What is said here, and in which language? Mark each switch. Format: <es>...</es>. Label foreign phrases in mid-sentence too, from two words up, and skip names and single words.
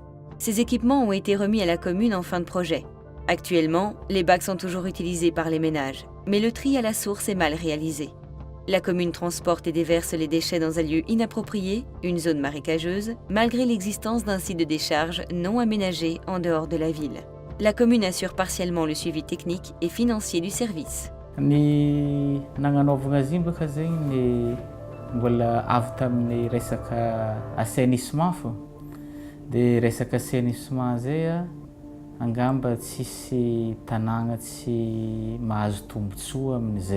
<fr>Ces équipements ont été remis à la commune en fin de projet. Actuellement, les bacs sont toujours utilisés par les ménages, mais le tri à la source est mal réalisé. La commune transporte et déverse les déchets dans un lieu inapproprié, une zone marécageuse, malgré l'existence d'un site de décharge non aménagé en dehors de la ville. La commune assure partiellement le suivi technique et financier du service.</fr> <mg>Ny nagnanaovagna azy baka zegny ny mbola avy tamin'ny resaka assainissement fo. De resaka assainissement zay angamba tsisy tanàgna tsy mahazo tombotsoa amin'izay.</mg>